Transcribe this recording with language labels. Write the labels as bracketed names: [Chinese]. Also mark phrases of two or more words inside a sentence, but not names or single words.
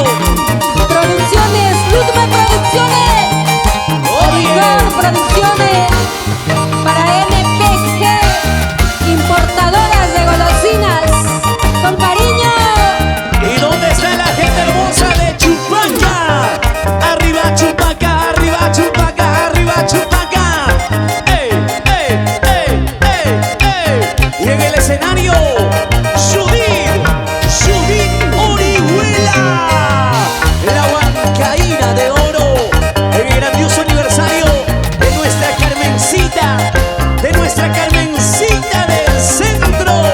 [Spanish] Producciones, Lutme Producciones, Origar Producciones, para MPG, importadoras de golosinas, con cariño. ¿Y dónde está la gente hermosa de Chupaca? Arriba Chupaca, arriba Chupaca, arriba Chupaca. ¡Ey, ey, ey, ey, ey! Y en el escenario, Judith Orihuela, la huancaína de oro, en el grandioso aniversario de nuestra Carmencita del centro.